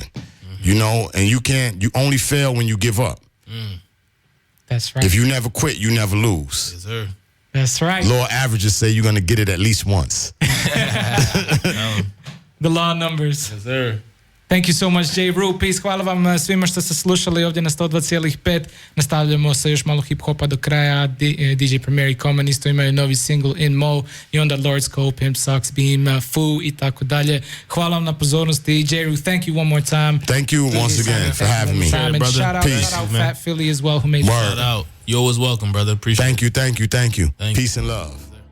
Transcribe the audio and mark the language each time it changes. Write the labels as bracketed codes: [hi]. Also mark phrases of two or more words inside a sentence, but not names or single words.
[en] You know, and you only fail when you give up. That's right. If you never quit, you never lose. Yes, sir. That's right. Law averages say you're going to get it at least once. The law numbers. Yes, sir. Thank you so much, Jeru. Peace. [hr] Hvala vam svima što ste slušali ovdje na 102,5. Nastavljamo sa još malo hip-hopa do kraja. DJ Premier i Common isto imaju novi single In Mo i onda Lord Scope, Pimp Sucks, Beam, Foo i tako dalje. Hvala vam na pozornosti. [en] Jeru, thank you one more time. Thank you once again for having me. And brother. Shout out Phat Phillie as well, who made Shout out. You're always welcome, brother. Appreciate it. Thank you. Peace and love.